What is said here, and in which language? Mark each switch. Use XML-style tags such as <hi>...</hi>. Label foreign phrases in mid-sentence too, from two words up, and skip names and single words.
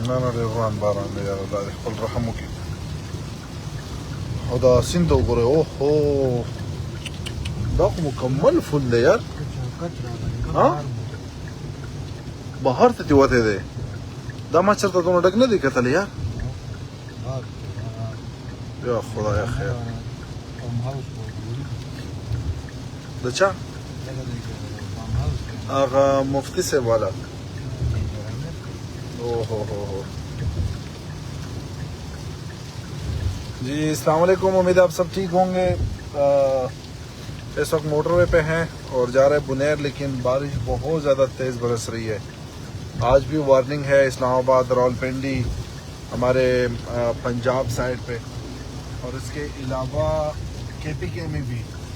<ps>روان باران دی یاره دا دې خپل رحم وکړي او دا سیند ته وګورئ اوهو دا خو مکمل فل دی یار بهر ته دې وتی دی دا ما چېرته دونه ډک نه دی کتلی یار یا خدای خیر د چا هغه مفتی صاحب والا جی</ps> <ar>السلام علیکم</ar> <ur>امید آپ سب ٹھیک ہوں گے اس وقت موٹر وے پہ ہیں اور جا رہے ہیں بنیر لیکن بارش بہت زیادہ تیز برس رہی ہے آج بھی وارننگ ہے اسلام آباد راولپنڈی ہمارے پنجاب سائڈ پہ اور اس کے علاوہ کے پی کے میں بھی</ur>